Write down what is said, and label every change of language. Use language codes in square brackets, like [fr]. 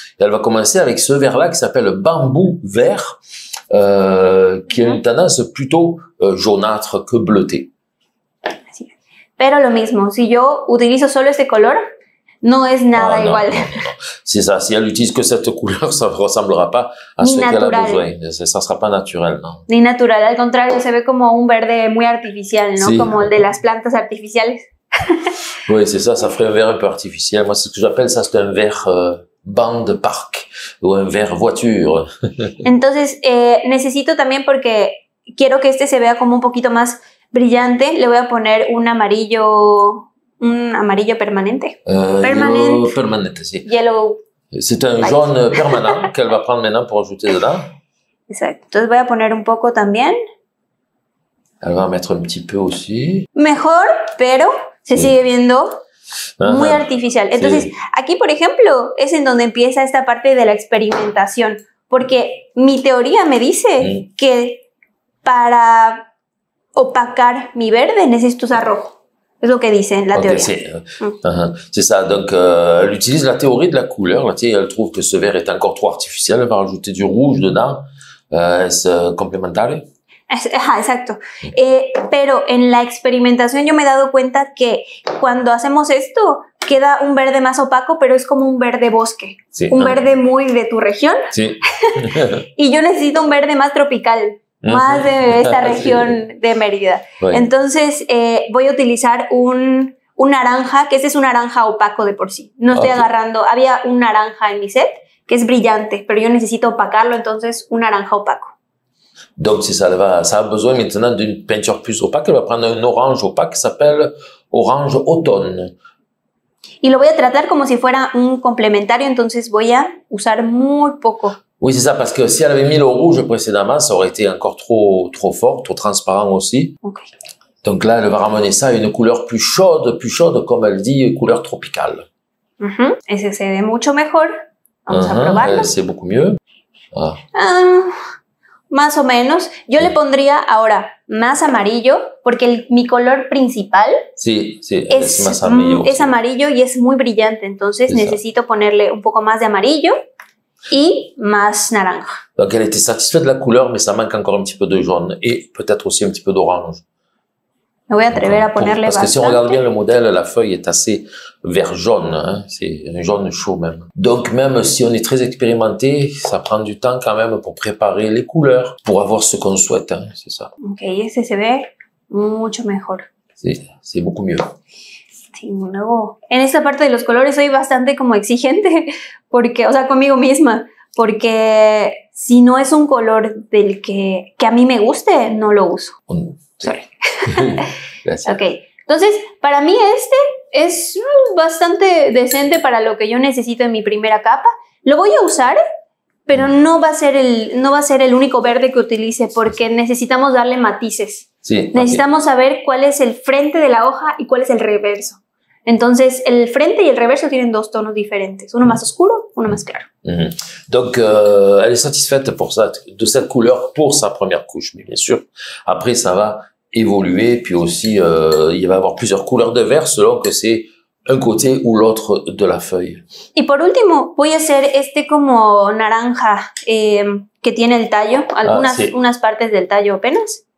[fr] Et elle va commencer avec ce vert-là qui s'appelle bambou vert, qui a une tendance plutôt jaunâtre que bleutée. [es] Pero lo mismo, si yo utilizo solo este color, no es nada igual. [fr] Non. C'est ça. Si elle utilise que cette couleur, ça ne ressemblera pas à ce qu'elle a besoin. Ça ne sera pas naturel, non. [es] Ni natural. Al contrario, se ve como un verde muy artificial, ¿no? Sí. Como el de las plantas artificiales. [fr] Oui, c'est ça. Ça ferait un vert un peu artificiel. Moi, c'est ce que j'appelle ça, c'est un vert banc de parc ou un vert voiture. [es] Entonces, necesito también, porque quiero que este se vea como un poquito más brillante, le voy a poner un amarillo permanente. Yellow permanente, si. [en] Yellow. [fr] C'est un jaune permanent qu'elle va prendre maintenant pour ajouter dedans. [es] Exacto. Entonces voy a poner un poco también. [fr] Elle va en mettre un petit peu aussi. [es] Mejor, pero se sigue viendo muy artificial. Entonces, aquí, por ejemplo, es en donde empieza esta parte de la experimentación. porque mi teoría me dice que para opacar mi verde necesito usar rojo. Es lo que dice la teoría. [fr] C'est ça. Donc, elle utilise la théorie de la couleur. Là, elle trouve que ce vert est encore trop artificiel. Elle va rajouter du rouge dedans. [es] Es complementario. Ajá, exacto. Pero en la experimentación yo me he dado cuenta que cuando hacemos esto queda un verde más opaco, pero es como un verde bosque. Sí. Un verde muy de tu región. Sí. Y yo necesito un verde más tropical. Más de esta región de Mérida. Bueno. Entonces voy a utilizar un naranja, que ese es un naranja opaco de por sí. No estoy agarrando, había un naranja en mi set que es brillante, pero yo necesito opacarlo, entonces un naranja opaco. [fr] Donc si ça a besoin maintenant d'une peinture plus opaque, elle va prendre un orange opaque qui s'appelle orange automne. [es] Y lo voy a tratar como si fuera un complementario, entonces voy a usar muy poco. [fr] Oui, c'est ça, parce que si elle avait mis le rouge précédemment, ça aurait été encore trop fort, trop transparent aussi. Okay. Donc là, elle va ramener ça à une couleur plus chaude, comme elle dit, couleur tropicale. [es] Ese se ve mucho mejor. Vamos a probarlo. [fr] C'est beaucoup mieux. Ah. [es] Más o menos. Yo le pondría ahora más amarillo, porque mi color principal es más amarillo. Es amarillo y es muy brillante, entonces necesito ponerle un poco más de amarillo. Y más naranja. [fr] Donc elle était satisfaite de la couleur, mais ça manque encore un petit peu de jaune et peut-être aussi un petit peu d'orange. Me voy a atrever a ponerle parce que si on regarde bien le modèle, la feuille est assez vert jaune, hein? C'est un jaune chaud même. Donc même si on est très expérimenté, ça prend du temps quand même pour préparer les couleurs, pour avoir ce qu'on souhaite, hein? C'est ça. [es] Ok, ese se ve mucho mejor. [fr] C'est beaucoup mieux. [es] Sí, luego, en esta parte de los colores soy bastante como exigente, porque, o sea, conmigo misma, porque si no es un color del que a mí me guste, no lo uso. [en] Sorry. [es] Gracias. Ok, entonces, para mí este es bastante decente para lo que yo necesito en mi primera capa. Lo voy a usar, pero no va a ser el único verde que utilice, porque necesitamos darle matices. Sí, necesitamos saber cuál es el frente de la hoja y cuál es el reverso. Entonces, el frente y el reverso tienen dos tonos diferentes, uno más oscuro, uno más claro. [fr] Donc, elle est satisfaite de cette couleur pour sa première couche, mais bien sûr, après, ça va évoluer, puis aussi, il va y avoir plusieurs couleurs de vert selon que c'est un côté ou l'autre de la feuille. [es] Y por último, voy a hacer este como naranja que tiene el tallo, unas partes del tallo apenas.